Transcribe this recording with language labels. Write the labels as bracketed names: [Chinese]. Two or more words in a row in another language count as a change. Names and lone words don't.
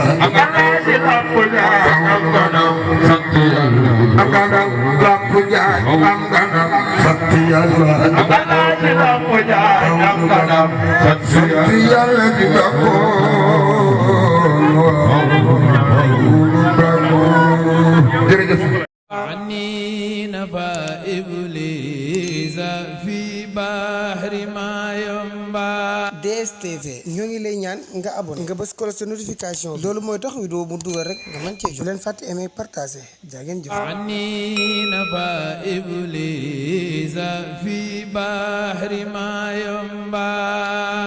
[Wolof] am nga ndam sëñ lamp jaay am nga ndam sant yàlla am nga ndam lamp jaay am nga ndam sant yàlla am nga ndam sëñ lamp jaay am nga ndam sant yàlla di jërëjëf [Arabic] عني نفى إبليس في بحر ما ينبع [Wolof] DSTV ñoo ngi lay ñaan nga abonné nga bës ko sa notification loolu mooy tax vidéo mu dugal rek nga mën cee jot leen fàtte [French] aimer partager [Wolof] jaa ngeen jëf [Arabic] عني نفى إبليس في بحر ما ينبع